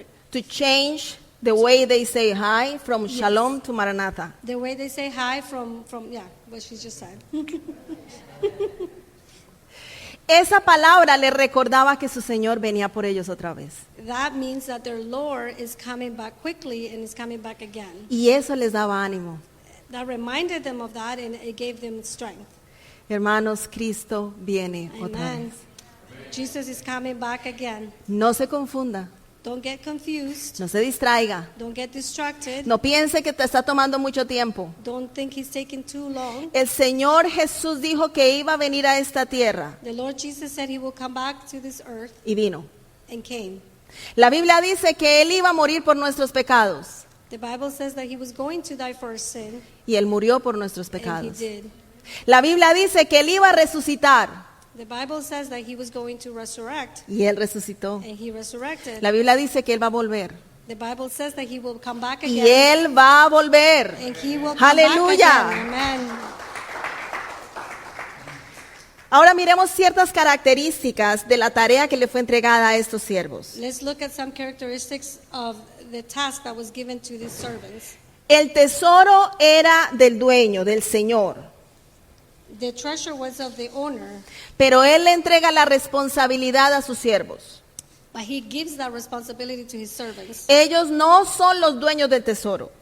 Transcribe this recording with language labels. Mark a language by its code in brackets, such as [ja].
[en] To change the way they say hi from Shalom to Maranatha. the way they say hi from what she just said. [es] Esa palabra les recordaba que su Señor venía por ellos otra vez. [en] That means that their Lord is coming back quickly and is coming back again. [es] Y eso les daba ánimo. [en] That reminded them of that and it gave them strength. [es] Hermanos, Cristo viene otra [en] Amen. [es] vez. [en] Jesus is coming back again. [es] No se confunda, [en] Don't get confused. [es] no se distraiga. [en] Don't get distracted. [es] No piense que te está tomando mucho tiempo. [en] Don't think he's taking too long. [es] El Señor Jesús dijo que iba a venir a esta tierra [en] The Lord Jesus said he will come back to this earth [es] y vino. [en] and came. [es] La Biblia dice que Él iba a morir por nuestros pecados [en] The Bible says that he was going to die for our sin, [es] y Él murió por nuestros [en] and he [es] pecados. [en] did. [es] La Biblia dice que Él iba a resucitar [en] The Bible says that he was going to resurrect, [es] y Él resucitó. [en] and he resurrected. [es] La Biblia dice que Él va a volver [en] The Bible says that he will come back [es] y [en] again, [es] Él va a volver. [en] and he will come [es] Aleluya. [en] back again. Amen. [es] Ahora miremos ciertas características de la tarea que le fue entregada a estos siervos. [en] Let's look at some characteristics of the task that was given to these servants. [es] El tesoro era del dueño, del Señor, [en] The treasure was of the owner, [es] pero Él le entrega la responsabilidad a sus siervos. [en] but he gives that responsibility to his servants. [es] Ellos no son los dueños del tesoro,